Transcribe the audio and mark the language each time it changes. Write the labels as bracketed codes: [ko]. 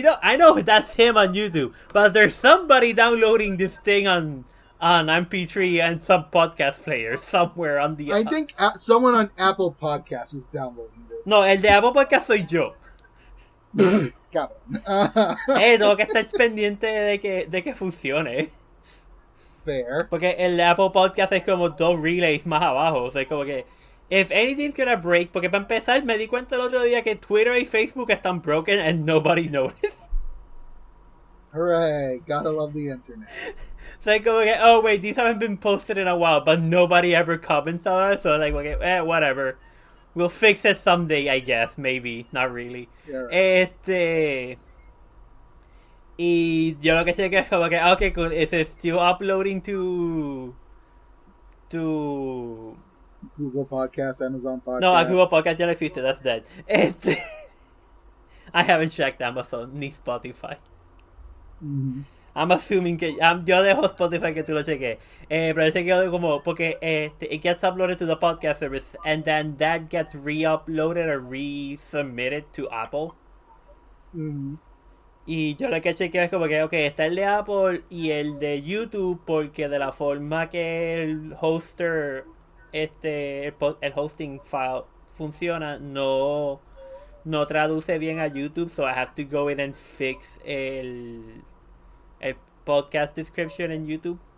[en] I know that's him on YouTube, but there's somebody downloading this thing on MP3 and some podcast player somewhere on the... I think someone on Apple Podcasts is downloading this. [es] No, el de Apple Podcast soy yo. Cabrón. Tengo que estar pendiente de que funcione. [en] Fair. [es] Porque el de Apple Podcast es como dos relays más abajo. O sea, como que... [en] If anything's gonna break... [es] Porque para empezar, me di cuenta el otro día que Twitter y Facebook están [en] broken and nobody noticed. Hooray. Gotta love the internet. So like, okay, oh wait, these haven't been posted in a while, but nobody ever comments on it. So like, okay, whatever. We'll fix it someday, I guess. Maybe. Not really. Yeah, right. [es] Y yo lo que sé que es como que, [en] okay, cool. Is it still uploading to Google Podcasts, Amazon Podcasts? [es] No, a Google Podcast ya no existe. [en] That's dead. I haven't checked Amazon [es] ni [en] Spotify. Mm-hmm. I'm assuming [es] que yo dejo Spotify que tú lo cheques. Pero yo chequeo como porque [en] it gets uploaded to the podcast service and then that gets re-uploaded or resubmitted to Apple. Mm-hmm. [es] Y yo lo que chequeo es como que, okay, está el de Apple y el de YouTube porque de la forma que el hoster, el hosting file funciona, no traduce bien a YouTube, [en] so I have to go in and fix [es] el podcast description en YouTube.